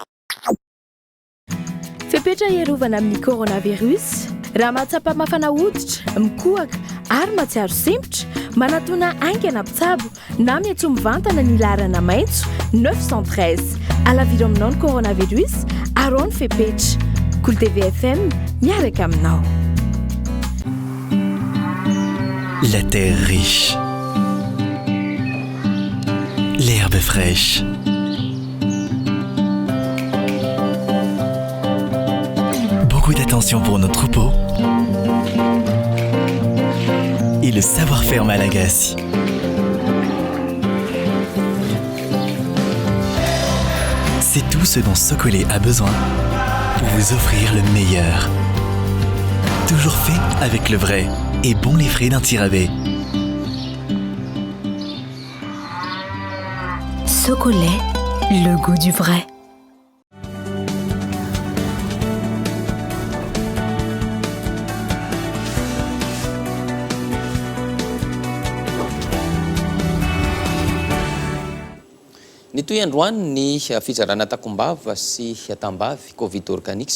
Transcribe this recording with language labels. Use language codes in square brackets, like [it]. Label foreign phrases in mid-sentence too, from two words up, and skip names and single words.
[mg] Fepetra iarovana amin'ny coronavirus, raha mahatsapa mafana hoditra, mikohaka ary matsiaro sempotra, manatona aingana mpitsabo na miantso mivantana ny larana maitso 913 alaviranao ny coronavirus arao ny fepetra. Cool TV FM miaraka aminao. [fr] La terre riche, l'herbe fraîche, beaucoup d'attention pour nos troupeaux et le savoir-faire malagasy. C'est tout ce dont Socolé a besoin pour vous offrir le meilleur. Toujours fait avec le vrai et bon les frais d'un tirabé. Socolé, le goût du vrai. [mg] Ny toy androany ny fizarana takombava sy tambavy Covid organique